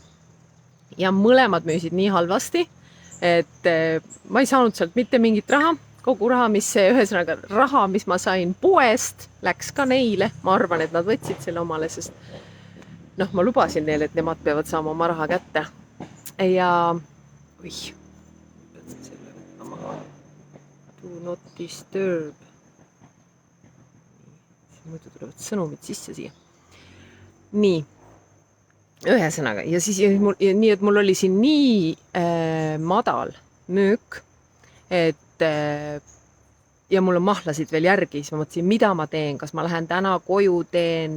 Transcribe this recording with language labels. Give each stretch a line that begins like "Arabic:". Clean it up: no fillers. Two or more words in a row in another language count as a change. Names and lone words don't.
Estonian: Ja mõlemad müüsid nii halvasti, et ma ei saanud sealt mitte mingit raha. Kogu raha, mis ma sain poest, läks ka neile. Ma arvan, et nad võtsid selle omale, sest ma lubasin neile, et nemad peavad saama oma raha kätte.
English: Ja do not disturb.
Estonian: Muidu tulevad sõnumid sisse siia. Nii, ühesõnaga, ja siis nii, et mul oli siin nii madal müük, et ja mul on mahlasid veel järgi, siis ma mõtlesin, mida ma teen, kas ma lähen täna koju teen.